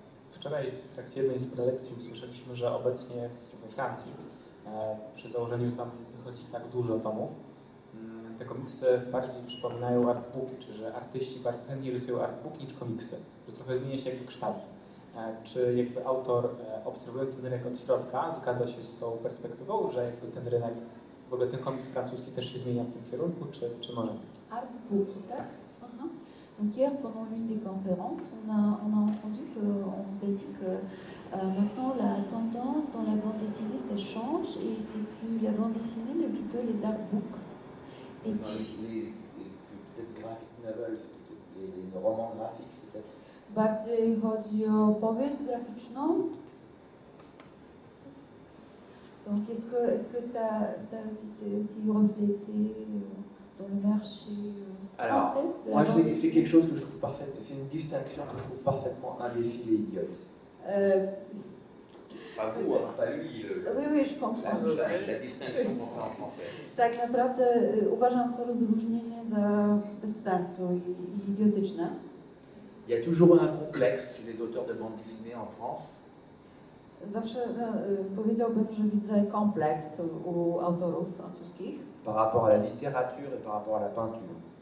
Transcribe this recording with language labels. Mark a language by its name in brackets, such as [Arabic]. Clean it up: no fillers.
[Polish] Wczoraj w trakcie jednej z prelekcji usłyszeliśmy, że obecnie we Francji przy założeniu, że tam wychodzi tak dużo tomów, te komiksy bardziej przypominają artbooki, czy że artyści chętniej rysują artbooki niż komiksy, że trochę zmienia się jakby kształt. Czy jakby autor obserwując ten rynek od środka zgadza się z tą perspektywą, że jakby ten rynek, w ogóle ten komiks francuski też się zmienia w tym kierunku, czy może? Artbooki, tak? Aha. [French] Donc hier, pendant l'une des conférences, on a entendu qu'on nous a dit que maintenant la tendance dans la bande dessinée, ça change et c'est plus la bande dessinée, mais plutôt les artbooks. Et puis, peut-être graphic novels, les romans graphiques peut-être. [Polish] bardziej chodzi o powieść graficzną. [French] Donc est-ce que ça aussi c'est aussi reflété dans le marché Alors, français de la moi, bande c'est quelque chose que je trouve parfait, c'est une distinction que je trouve parfaitement imbécile et idiote. Pas vous, hein, pas lui, Oui, je comprends. la distinction qu'on fait en français. [Polish] Tak naprawdę uważam to rozróżnienie za bez sensu i idiotyczne. [French] Il y a toujours un complexe chez les auteurs de bande dessinée en France. [Polish] Zawsze powiedziałbym, że widzę kompleks u autorów francuskich, [French] Par rapport à la littérature et par rapport à la peinture.